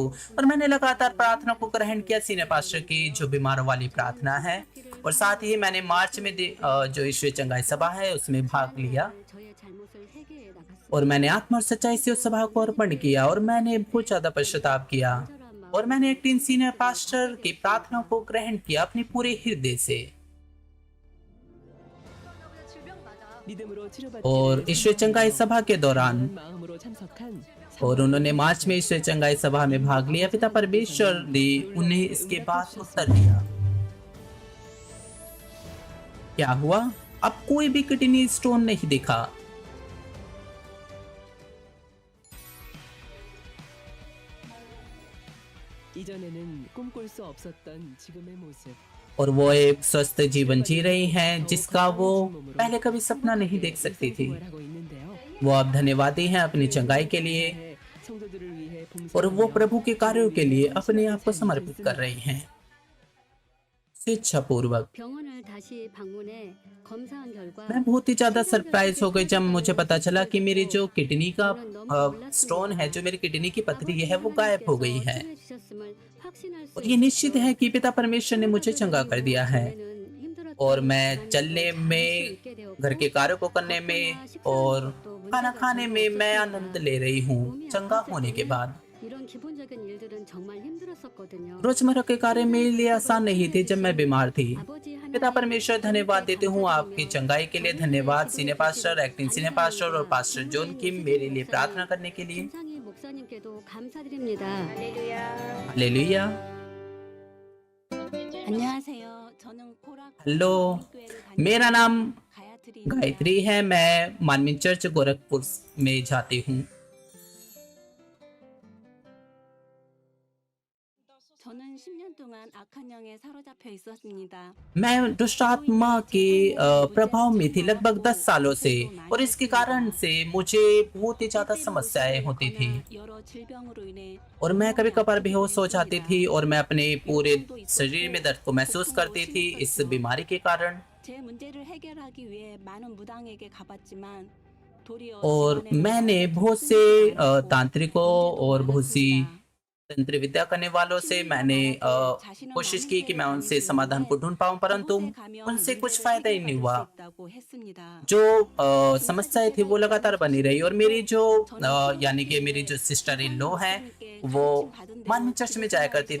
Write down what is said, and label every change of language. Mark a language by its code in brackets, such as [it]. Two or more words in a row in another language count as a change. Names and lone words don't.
[hi] और मैंने लगातार प्रार्थना को ग्रहण किया, [en] senior pastor [hi] की जो बीमारों वाली प्रार्थना है, और साथ ही मैंने मार्च में जो ईश्वरीय चंगाई सभा है उसमें भाग लिया, [ko] 저의 잘못을 회개해 나갔습니다. [hi] और मैंने आत्मा और सच्चाई से उस सभा को अर्पण किया, और मैंने बहुत ज्यादा पश्चाताप किया, और मैंने एक टीन [en] senior pastor [hi] की प्रार्थना को ग्रहण किया अपने पूरे हृदय से। [ko] 믿음으로 치료받기 [hi] और [ko] 위해 [hi] ईश्वर चंगाई सभा के दौरान [ko] 마음으로 참석한 [hi] और उन्होंने मार्च में ईश्वर चंगाई सभा में भाग लिया, पिता परमेश्वर ने उन्हें इसके बाद उत्तर दिया। क्या हुआ? अब कोई भी [en] kidney stone [hi] नहीं दिखा, [ko] 이전에는 꿈꿀 수 없었던 지금의 모습. [hi] और वो एक स्वस्थ जीवन जी रही हैं जिसका वो पहले कभी सपना नहीं देख सकती थी। [ko] 부활하고 있는데요. [hi] वो अब धन्यवादी हैं अपनी चंगाई के लिए, [ko] 성도들을 위해 [hi] और वो [ko] 봉사하며 [hi] प्रभु के कार्यों के लिए अपने आप को समर्पित कर रही हैं स्वेच्छापूर्वक। [ko] 병원을 다시 방문해 검사한 결과 [hi] मैं बहुत ही ज्यादा सरप्राइज हो गई जब मुझे पता चला कि मेरी जो किडनी का स्टोन है, जो मेरी किडनी की पथरी है, वो गायब हो गई है। और ये निश्चित है कि पिता परमेश्वर ने मुझे चंगा कर दिया है, और मैं चलने में, घर के कार्यों को करने में और खाना खाने में मैं आनंद ले रही हूँ चंगा होने के बाद। [ko] 이런 기본적인 일들은 정말 힘들었었거든요. [hi] रोजमर्रा के कार्य मेरे लिए आसान नहीं थे जब मैं बीमार थी। [ko] 아버지 [hi] पिता परमेश्वर धन्यवाद देती हूँ आपकी चंगाई के लिए। धन्यवाद [en] senior pastor, acting senior pastor [hi] और पास्टर जॉन किम मेरे लिए प्रार्थना करने के लिए। [ko] 김상희 목사님께도 감사드립니다. [hi] हालेलुया। [ko] 안녕하세요. 저는 고락 [hi] हेलो, मेरा नाम गायत्री है, मैं मानवी चर्च गोरखपुर में जाती हूँ। [ko] 저는 10년 동안 악한 영에 사로잡혀 있었습니다. [hi] मैं दुष्ट आत्मा के प्रभाव में थी लगभग 10 सालों से, और इसके कारण से मुझे बहुत ही ज्यादा समस्याएं होती थी, [ko] 여러 질병으로 인해 [hi] और मैं कभी कभार बेहोश हो जाती थी, और मैं अपने पूरे शरीर में दर्द को महसूस करती थी इस बीमारी के कारण। [ko] 제 문제를 해결하기 위해 많은 무당에게 가봤지만 도리어 [hi] और [ko] 제 안에는 [hi] मैंने बहुत से तांत्रिकों और बहुत सी तंत्र विद्या करने वालों से मैंने कोशिश की कि मैं उनसे समाधान को ढूंढ पाऊं, परंतु उनसे कुछ फायदा ही नहीं हुआ। जो समस्याएं थी वो लगातार बनी रही और मेरी जो यानी कि मेरी जो [en] sister in law [hi] है वो मानवीय चर्च में जाया करती थी।